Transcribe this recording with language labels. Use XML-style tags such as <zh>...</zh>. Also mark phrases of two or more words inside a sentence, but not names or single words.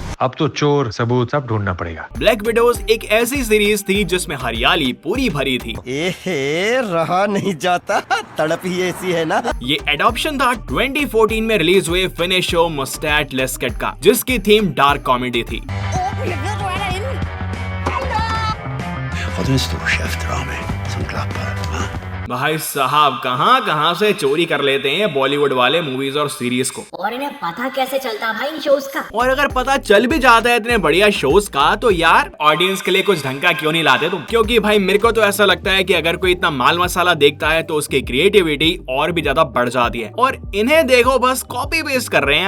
<hi>अब तो चोर सबूत सब ढूंढना पड़ेगा। ब्लैक विडोज एक ऐसी सीरीज थी जिसमें हरियाली पूरी भरी थी। रहा नहीं जाता, तड़प ही ऐसी है ना। ये एडॉप्शन था 2014 में रिलीज हुए फिनिश शो मुस्टैट लेस्केट का, जिसकी थीम</hi> <en>dark comedy</en> <hi>थी।</hi> <nl>Wat is het, chef drama? Zo'n klapper, huh?</nl> <hi>भाई साहब कहाँ से चोरी कर लेते हैं बॉलीवुड वाले मूवीज और सीरीज को। और इन्हें पता कैसे चलता भाई इन शोज का? और अगर पता चल भी जाता है इतने बढ़िया शोज का, तो यार ऑडियंस के लिए कुछ ढंग का क्यों नहीं लाते तुम? क्योंकि भाई मेरे को तो ऐसा लगता है कि अगर कोई इतना माल मसाला देखता है तो उसकी क्रिएटिविटी और भी ज्यादा बढ़ जाती है, और इन्हें देखो बस</hi> <en>copy paste</en> <hi>कर रहे हैं यार।</hi>